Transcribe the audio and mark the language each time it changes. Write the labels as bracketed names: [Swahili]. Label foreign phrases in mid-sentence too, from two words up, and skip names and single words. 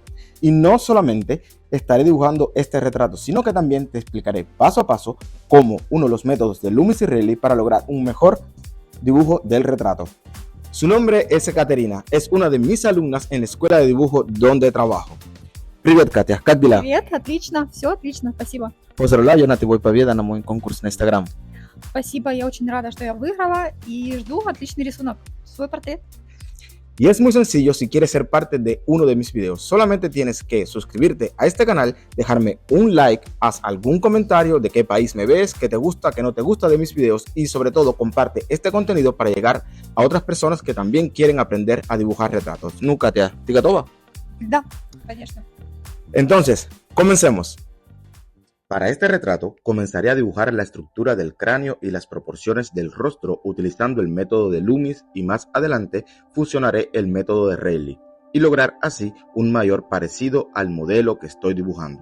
[Spanish] Y no solamente estaré dibujando este retrato, sino que también te explicaré paso a paso cómo uno de los métodos de Loomis y Reilly para lograr un mejor dibujo del retrato. Su nombre es Ekaterina, es una de mis alumnas en la escuela de dibujo donde trabajo. [Russian] Привет, Катя, как дела? Привет, отлично, все отлично, спасибо. Поздравляю на твой победа на мой конкурс на Instagram. Спасибо, я очень рада, что я выиграла и жду отличный рисунок, свой портрет. [Spanish] Y es muy sencillo si quieres ser parte de uno de mis videos. Solamente tienes que suscribirte a este canal, dejarme un like, haz algún comentario de qué país me ves, qué te gusta, qué no te gusta de mis videos y sobre todo comparte este contenido para llegar a otras personas que también quieren aprender a dibujar retratos. ¿No, Katia? [Russian] ¿Ты готова? Да, конечно. [Spanish] Entonces, comencemos. Para este retrato, comenzaré a dibujar la estructura del cráneo y las proporciones del rostro utilizando el método de Loomis y más adelante fusionaré el método de Reilly y lograr así un mayor parecido al modelo que estoy dibujando.